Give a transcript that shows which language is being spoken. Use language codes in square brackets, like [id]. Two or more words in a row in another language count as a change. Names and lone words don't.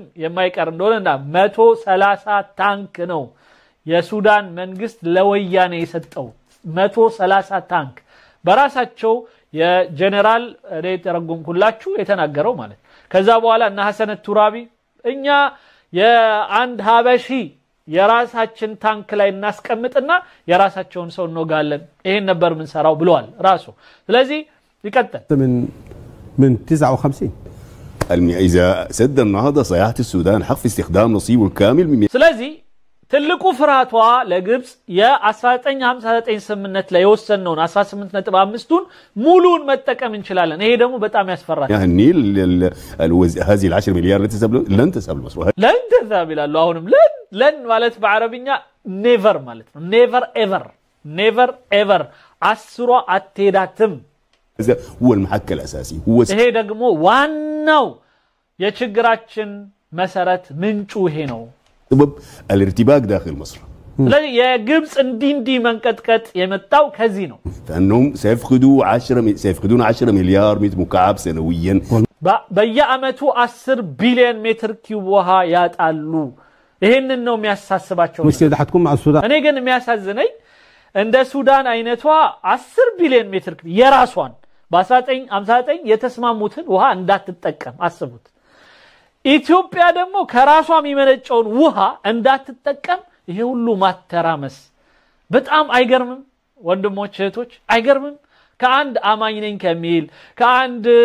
[am] የማይቀር እንደሆነና 130 ታንክ ነው የሱዳን መንግስት ለወያኔ የሰጠው 130 ታንክ በራሳቸው የጀነራል ተረጉምኩላችሁ የተናገረው ማለት ከዛ በኋላ እና ሐሰን ቱራቢ እኛ የአንድ ሀበሺ የራሳችን ታንክ ላይ እናስቀምጥና የራሳቸውን ሰው እንወጋለን ይሄን ነበር ምን ሰራው ብለዋል ራሱ ስለዚህ ይቀጥል [ar] من 59 إذا سد النهضة سيحت السودان حق في استخدام نصيبه الكامل من [am] ስለዚህ ትልቁ ፍራቷ ለግብጽ የ1959 ስምምነት ላይ የወሰነውን 18.5ቱን ሙሉን መጠቀም እንችላለን ይሄ ደግሞ በጣም ያስፈራል [ar] يعني النيل هذه ال10 مليار لن تذهب لمصر لن تذهب [am] ይላሉ አሁንም لن ማለት በአረብኛ never ማለት ነው [en] never ever [am] አስሯ አትሄዳትም [ar] هذا هو المحك الأساسي هو [am] ይሄ ደግሞ ዋናው የችግራችን መሰረት ምንጩ ይሄ ነው [ar] سبب الارتباك داخل مصر [am] ስለዚህ የግብጽ እንዲንዲ መንቀጥቀጥ የመጣው ከዚህ ነው [ar] فانهم سيفقدون 10 مليار متر مكعب سنويا [am] በየአመቱ 10 ቢሊዮን ሜትር ኪዩብ ውሃ ያጣሉ ይሄንን ነው የሚያሳስባቸው [ar] مشكلة حتكون مع السودان [am] እኔ ግን የሚያሳዝነኝ እንደ ሱዳን አይነቷ 10 ቢሊዮን ሜትር የራሷን በ1959 የተስማሙትን ውሃ እንዳትጠቀም አስቡት ኢትዮጵያ ደግሞ ከራሷ የሚመነጨውን ውሃ እንዳትጠቀም ይሄ ሁሉ ማተራመስ በጣም አይገርምም ወንድሞች እህቶች አይገርምም ከአንድ አማኝ ነኝ ከሚል ከአንድ